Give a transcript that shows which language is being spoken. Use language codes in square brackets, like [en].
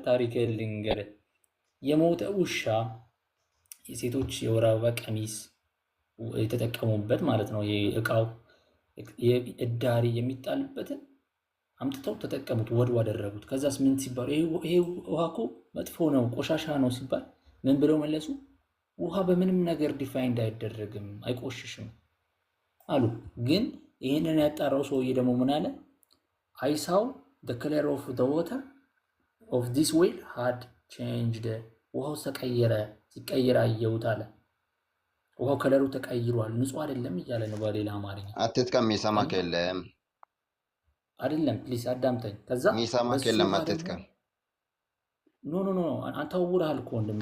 [am] ታሪክ ልንገርህ። የሞተ ውሻ የሴቶች የወር አበባ ቀሚስ የተጠቀሙበት ማለት ነው። ይሄ እቃው እዳሪ የሚጣልበትን አምጥተው ተጠቀሙት፣ ወድው አደረጉት። ከዛስ ምን ሲባል ይሄ ውሃ እኮ መጥፎ ነው ቆሻሻ ነው ሲባል ምን ብለው መለሱ? ውሃ በምንም ነገር ዲፋይንድ አይደረግም አይቆሽሽም አሉ። ግን ይህንን ያጣራው ሰውዬ ደግሞ ምን አለ? [en] I saw the color of the water of this well had changed. [am] ውሃው ተቀየረ፣ ሲቀየር አየሁት አለ። ውሃው ከለሩ ተቀይሯል፣ ንጹህ አይደለም እያለ ነው በሌላ አማርኛ። አትጥቀም፣ የሚሰማክ የለም። አይደለም ፕሊስ አዳምጠኝ። ከዛ የሚሰማክ የለም፣ አትጥቀም። ኖ አንተ ውራል እኮ ወንድም፣